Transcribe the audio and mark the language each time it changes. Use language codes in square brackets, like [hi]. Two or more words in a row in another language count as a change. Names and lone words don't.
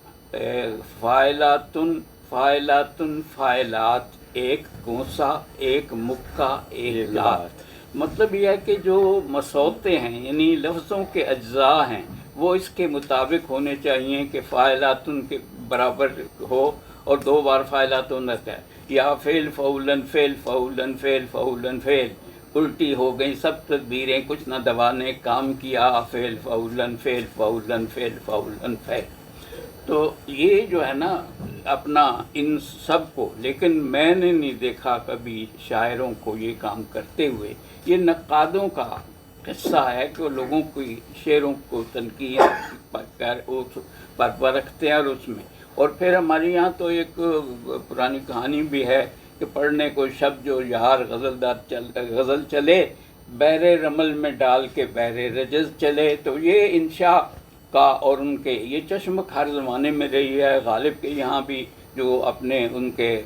[ur] فاعلاتن فاعلاتن فاعلات، ایک گونسا، ایک مکہ، ایک لات، مطلب یہ ہے کہ جو مسوتے ہیں یعنی لفظوں کے اجزاء ہیں وہ اس کے مطابق ہونے چاہیے کہ فاعلاتن کے برابر ہو، اور دو بار فاعلاتن رہتا ہے، یا فعل فعولن فعل فعولن فعل فعولن فعل، الٹی ہو گئی سب تدبیریں کچھ نہ دوانے کام کیا، فعل فعولن فعل فعولن فعل فعولن فعل۔ تو یہ جو ہے نا اپنا ان سب کو، لیکن میں نے نہیں دیکھا کبھی شاعروں کو یہ کام کرتے ہوئے، یہ نقادوں کا قصہ ہے کہ وہ لوگوں کی شعروں کو تنقید پر پرکھتے ہیں، اور اس میں، اور پھر ہمارے یہاں تو ایک پرانی کہانی بھی ہے کہ پڑھنے کو شب جو یار غزل چلے، بحر رمل میں ڈال کے بحر رجز چلے، تو یہ انشاء کا، اور ان کے یہ چشمک ہر زمانے میں رہی ہے، غالب کے یہاں بھی جو اپنے ان کے